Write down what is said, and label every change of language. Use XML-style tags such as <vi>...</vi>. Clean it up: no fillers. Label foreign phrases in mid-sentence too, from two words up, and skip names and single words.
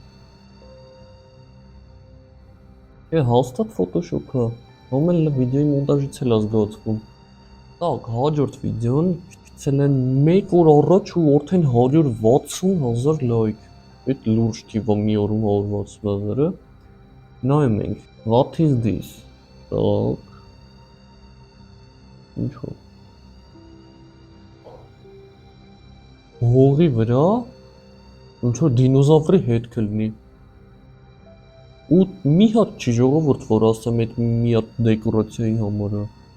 <hy>Է, հաստատ Photoshop-ը, համ էլ վիդեոյի մոնտաժից էլ ազգացվում։ Так, հաջորդ վիդեոն գցել են 1 օր առաջ ու արդեն 160,000 լայք։ Այդ լուրջ թիվը մի օրում 160,000-ը։ Նայում ենք,</hy> <en>what is this?</en> <ru>Так.</ru> <hy>Ինչո՞։ Հողի վրա ոնց որ դինոզավրի հետ կլինի։ Ու մի հատ չի ժողովուրդ, որ ասեմ այդ մի հատ դեկորացիայի համար է։</hy>